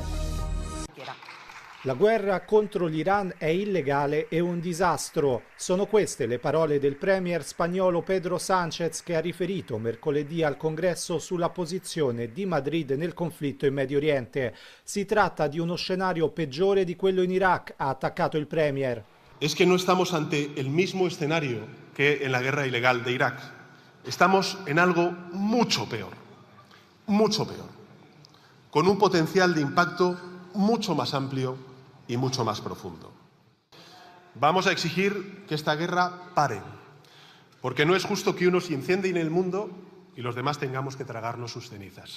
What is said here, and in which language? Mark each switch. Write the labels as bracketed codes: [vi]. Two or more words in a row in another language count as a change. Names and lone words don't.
[it] La guerra contro l'Iran è illegale e un disastro. Sono queste le parole del premier spagnolo Pedro Sánchez, che ha riferito mercoledì al Congresso sulla posizione di Madrid nel conflitto in Medio Oriente. Si tratta di uno scenario peggiore di quello in Iraq, ha attaccato il premier. [es] Es que no estamos ante el mismo escenario que en la guerra ilegal de Irak. Estamos en algo mucho peor, con un potencial de impacto mucho más amplio y mucho más profundo. Vamos a exigir que esta guerra pare, porque no es justo que unos incendien el mundo y los demás tengamos que tragarnos sus cenizas.